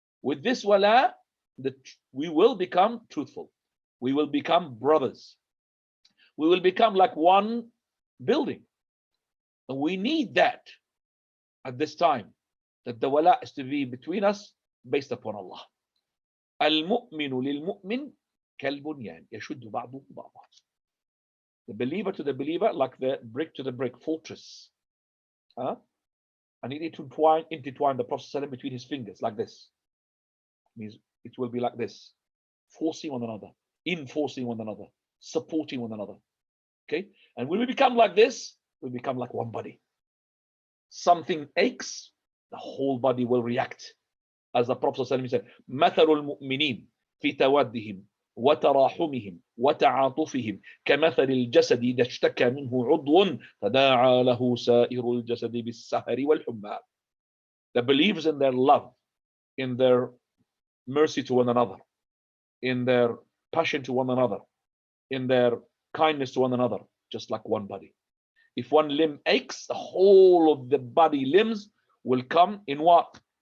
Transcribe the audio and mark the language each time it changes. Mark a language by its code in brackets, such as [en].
[en] With this wala, we will become truthful. We will become brothers. We will become like one building. And we need that at this time, that the wala is to be between us based upon Allah. [ar] المؤمن للمؤمن كالبنيان يشد بعضه بعضا. [en] The believer to the believer, like the brick to the brick fortress. And he need to intertwine the Prophet between his fingers like this. It means it will be like this, forcing one another, enforcing one another, supporting one another. Okay? And when we become like this, we become like one body. Something aches, the whole body will react. As the Prophet said, [ar] مثل المؤمنين في تودهم وتراحمهم وتعاطفهم كمثل الجسد إذا اشتكى منه عضو تداعى له سائر الجسد بالسهر والحمى. [en] The believers in their love, in their mercy to one another, in their passion to one another, in their kindness to one another, just like one body. If one limb aches, the whole of the body limbs will come in what?